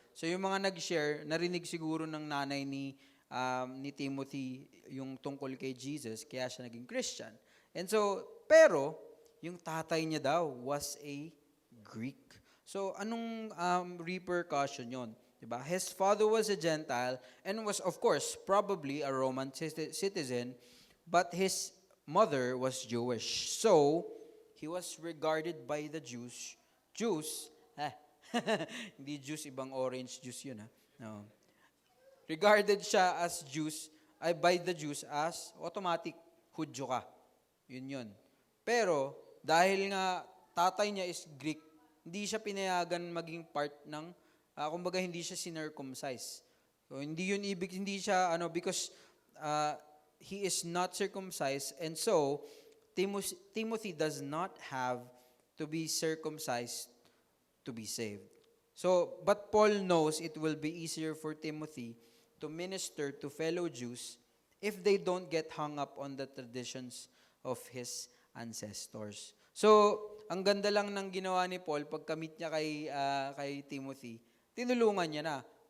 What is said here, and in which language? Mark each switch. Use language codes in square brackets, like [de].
[tl] So yung mga nag-share, narinig siguro ng nanay ni Timothy yung tungkol kay Jesus, kaya siya naging Christian. And so, pero, yung tatay niya daw [en] was a Greek. So, [tl] anong repercussion yon? Diba? [en] His father was a Gentile and was, of course, probably a Roman citizen, but his mother was Jewish. So, he was regarded by the Jews, [tl] hindi juice, ibang orange juice yun, no. [en] Regarded siya as by the Jews as automatic, [tl] Hudyo ka. Yun. Pero, dahil nga tatay niya is Greek, hindi siya pinayagan maging part ng, kumbaga hindi siya sinircumcise. So, hindi siya, [en] because he is not circumcised, and so, Timothy does not have to be circumcised to be saved. So, but Paul knows it will be easier for Timothy to minister to fellow Jews if they don't get hung up on the traditions of his ancestors. [tl] So, ang ganda lang ng ginawa ni Paul pagka-meet niya kay Timothy, tinulungan niya na.